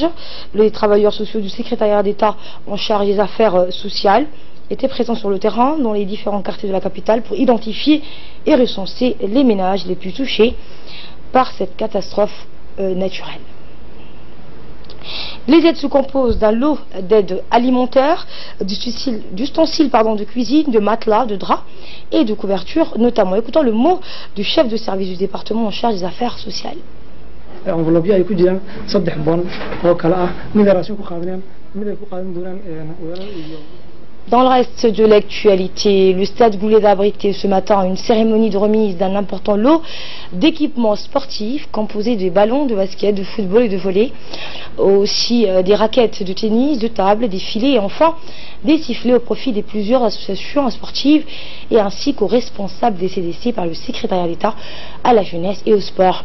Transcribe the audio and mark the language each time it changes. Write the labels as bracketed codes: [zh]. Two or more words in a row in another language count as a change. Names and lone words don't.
[fr] Les travailleurs sociaux du secrétariat d'État en charge des affaires sociales étaient présents sur le terrain dans les différents quartiers de la capitale pour identifier et recenser les ménages les plus touchés par cette catastrophe naturelle. Les aides se composent d'un lot d'aides alimentaires, d'ustensiles de cuisine, de matelas, de draps et de couvertures notamment. Écoutons le mot du chef de service du département en charge des affaires sociales. [so] enveloppe ay ku jiraan 3 bon oo kala ah mid raashin ku qaadneen mid ay ku qaadan doonaan [fr] Dans le reste de l'actualité, le stade Goulet a abrité ce matin une cérémonie de remise d'un important lot d'équipements sportifs composés de ballons de basket, de football et de volley aussi des raquettes de tennis, de table, des filets et enfin des sifflets au profit de plusieurs associations sportives et ainsi qu'aux responsables des CDC par le secrétariat d'État à la jeunesse et au sport.